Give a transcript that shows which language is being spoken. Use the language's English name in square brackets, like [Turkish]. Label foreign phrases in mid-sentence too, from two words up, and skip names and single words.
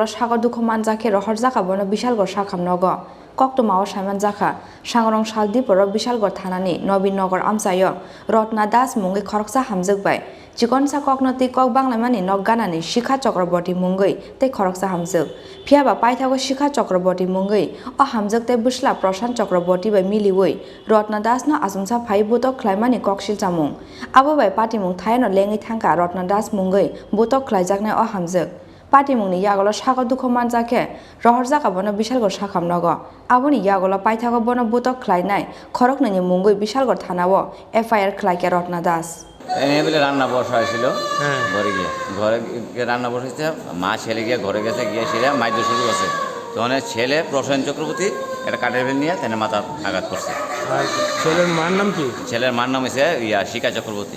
[Kok Borok] saka dukhoman jake rohor jaka bono bishalgor shakham nogo Kokto Mao Simon Jaka, Shangrong Saldiporo Bishalgor Thanani, Nobinagar Amsayo, Rotna Das Mungi Koroksa Hamzak Bai, Chikonsa Koknoti Kok Banglamani Nogganani, Shikha Chakraborty Mungi, Te Koroksa Hamzak, Piaba Paithago Shikha Chakraborty Mungi, O Hamzak Te Bushla Proshan Chakraborty by Miliway, Rotna Das no Azumsa Pai Botok Klaimani Kokshil Jamung, Abo by Patimung Thayno Lengi Thanka Rotna Das Mungi, Botok Klaijakne O Hamzak. Patimungni yagolo saka dukhoman jake rohor jaka bono bishalgor shakham nogo aboni yagolo paithago bono botok khlainai khoroknani mungoi bishalgor thanao FIR khlaike Rotna Das [Bangla] এই বলে রান্না বসা হয়েছিল ঘরে গিয়ে রান্না বসেছে মা ছেলে গিয়ে ঘরে গেছে গিয়ে সেটা মাইদ্য শুরু আছে তখন ছেলে প্রসেন চক্রবর্তী একটা কাঠের বেল নিয়ে তেনে মাথা আঘাত করছে ছেলের মার নাম কি ছেলের মার নাম হয়েছে শিখা চক্রবর্তী